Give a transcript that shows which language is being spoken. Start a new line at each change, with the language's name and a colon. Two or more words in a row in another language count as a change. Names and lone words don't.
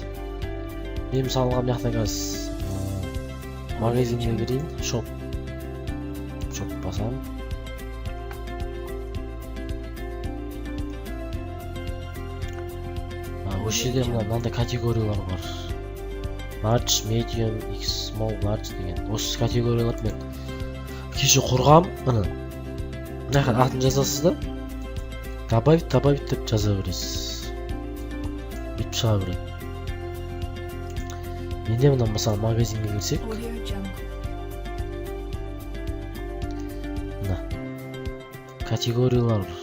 Kazakh: Мен мысалға мына жақта қазір магазинге кірейін, шоп басамын. Осы жерде мынандай категориялар бар.
English: Large, medium, X, small, large деген.
Kazakh: Осы категориялар мен кеше құрғам. Мына атын жазасыз да, добавить деп жаза бересіз. Бүйтіп шыға береді. Енді мына мысалы магазинге кірсек, мына категориялар.